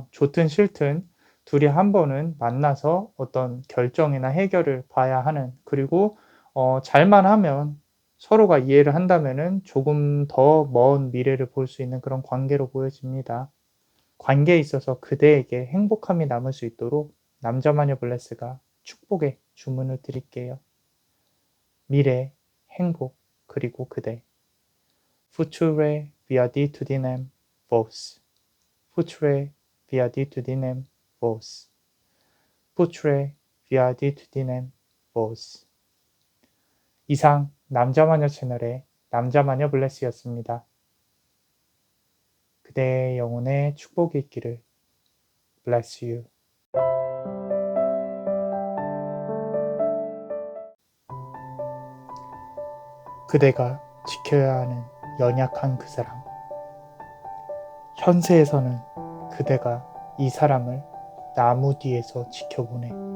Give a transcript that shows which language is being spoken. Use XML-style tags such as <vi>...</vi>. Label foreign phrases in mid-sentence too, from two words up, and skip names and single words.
<ko>좋든 싫든 둘이 한 번은 만나서 어떤 결정이나 해결을 봐야 하는 그리고 잘만 하면 서로가 이해를 한다면은 조금 더 먼 미래를 볼 수 있는 그런 관계로 보여집니다. 관계에 있어서 그대에게 행복함이 남을 수 있도록 남자마녀 블레스가 축복의 주문을 드릴게요. 미래, 행복, 그리고 그대. Future viadi tudinem vos. Future viadi tudinem vos. Future viadi tudinem vos. 이상 남자마녀 채널의 남자마녀 블레스였습니다. 그대의 영혼에 축복이 있기를.</ko> <en>Bless you.</en> <ko>그대가 지켜야 하는 연약한 그 사람. 현세에서는 그대가 이 사람을 나무 뒤에서 지켜보네.</ko>